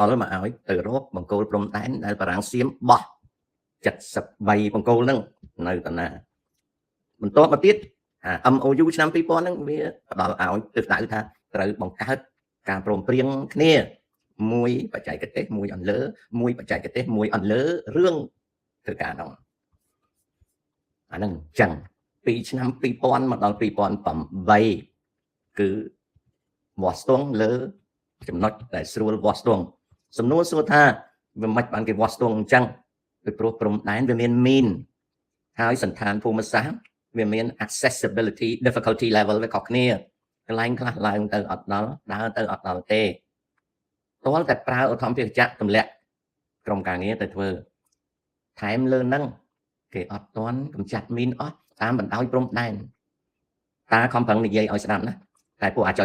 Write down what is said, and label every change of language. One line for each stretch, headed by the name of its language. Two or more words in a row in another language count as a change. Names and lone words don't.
Khmer: លមកឲ្យទៅរកបង្គោលព្រំដែនដែលបារាំងសៀមបោះ73បង្គោលហ្នឹងនៅតាណាបន្ទាប់មកទៀតMOU ឆ្នាំ2000ហ្នឹងវាផ្ដល់ឲ្យទិសដៅថាត្រូវបង្កើតការព្រមព្រៀងគ្នាមួយបច្ចេកទេសមួយអន្លើមួយបច្ចេកទេសមួយអន្លើរឿងធ្វើការនោះអាហ្នឹងអញ្ចឹងពីឆ្នាំ2000មកដល់ 2008គឺវាស់ស្ទង់លើចំណុចដែលស្រួលវាស់ស្ទង់សំណួរសួរថាវាមិនបានគេវាស់ស្ទង់អញ្ចឹងពីព្រោះព្រំ ដែនវាមានមីនហើយសន្តានភូមិសាស្ត្រវាមាន
English: accessibility difficulty level
Khmer: វាខុសគ្នាកន្លែងខ្លះឡើងទៅអត់ដល់ដើរទៅអត់ដល់ទេទាល់តែប្រើឧទ្ធម្ភាគចក្រទម្លាក់ក្រុមការងារទៅធ្វើថែមលើហ្នឹងគេអត់ទាន់កម្ចាត់មីនអស់តាមបណ្ដោយព្រំដែនតាខំប្រឹងនិយាយឲ្យស្ដាប់ណាតែពួកអាចុយ